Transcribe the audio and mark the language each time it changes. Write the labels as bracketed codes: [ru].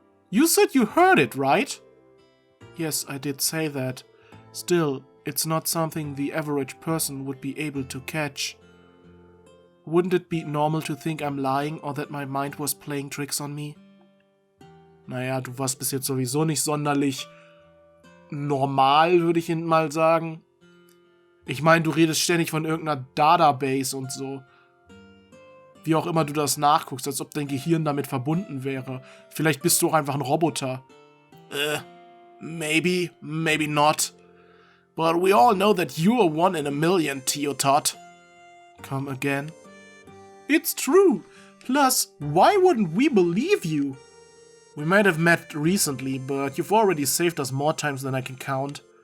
[en] You said you heard it, right? Yes, I did say that. Still, it's not something the average person would be able to catch. Wouldn't it be normal to think I'm lying or that my mind was playing tricks on me? [de] Naja, du warst bis jetzt sowieso nicht sonderlich normal, würde ich mal sagen. Ich meine, du redest ständig von irgendeiner Database und so. Wie auch immer du das nachguckst, als ob dein Gehirn damit verbunden wäre. Vielleicht bist du auch einfach ein Roboter. [en] Maybe, maybe not. But we all know that you're one in a million, Tio Todd. Come again? It's true. Plus, why wouldn't we believe you? We might have met recently, but you've already saved us more times than I can count.